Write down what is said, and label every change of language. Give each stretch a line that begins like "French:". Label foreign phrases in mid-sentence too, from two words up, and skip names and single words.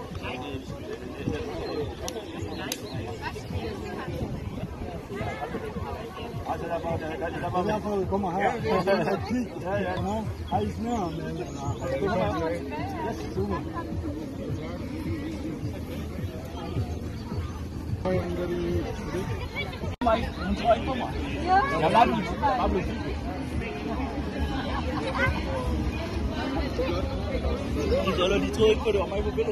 Danish: Altså, der var Derfor vi kommer her, og kigge, har I snør med? Super.
Vietnamese: Mày muốn chơi không ạ? Là làm gì? Làm gì? Đi chơi là đi chơi, có được mày không biết rồi.